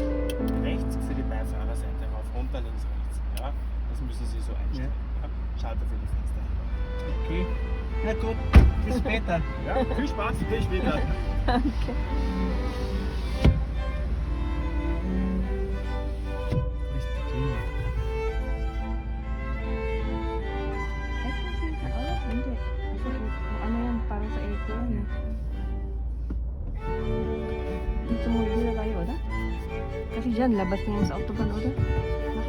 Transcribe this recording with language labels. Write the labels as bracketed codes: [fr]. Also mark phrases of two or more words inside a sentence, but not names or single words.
[de] Rechts für die Beifahrerseite, rauf, runter, links, rechts. Ja. Das müssen Sie so einstellen. Ja. Schalter für die Fenster. Okay. Na gut, bis später. Ja, viel Spaß, bis später. Danke. Wo ist die Klima? [tl] Hindi. Kasi ano yan, para sa eco yan eh. Dito mo tayo, Oda? Kasi dyan, labas mo sa autobahn, Oda.